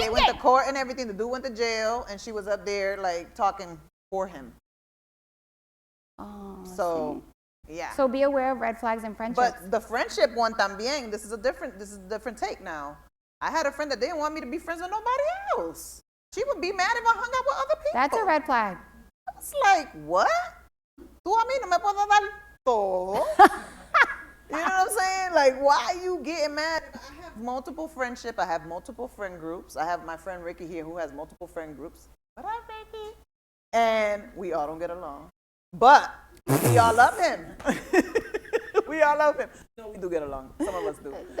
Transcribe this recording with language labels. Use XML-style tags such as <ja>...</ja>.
<en>They went to court and everything. The dude went to jail, and she was up there like talking for him. Oh. So. See? Yeah. So be aware of red flags in friendships. But the friendship one</en> <es>también,</es> <en>this is a different take now. I had a friend that didn't want me to be friends with nobody else. She would be mad if I hung out with other people. That's a red flag. It's like, what?</en> <es>Tú a mí no me puedes dar todo.</es> <en>You know what I'm saying? Like, why are you getting mad? I have multiple friendship. I have multiple friend groups. I have my friend Ricky here who has multiple friend groups. What up, Ricky? And we all don't get along. But we all love him. We all love him. No, we do get along. Some of us do.</en>